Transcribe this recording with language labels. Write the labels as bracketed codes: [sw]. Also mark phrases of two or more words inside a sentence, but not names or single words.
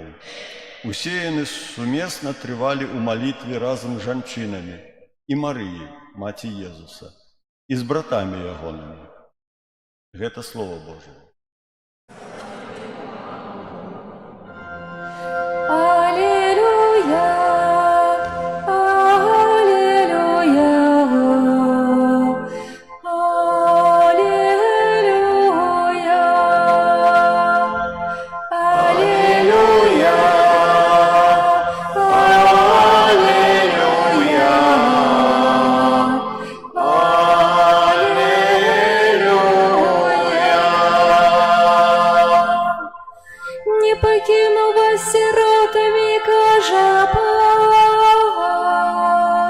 [be] Усе яны сумесна трывалі ў малітве разам з жанчынамі і Марыяй, маці Езуса, і з братамі ягонымі. [ru] Гэта Слово Божие. Аллилуйя, аллилуйя, аллилуйя, аллилуйя, не покину вас сиротами, [be] кажа Пан.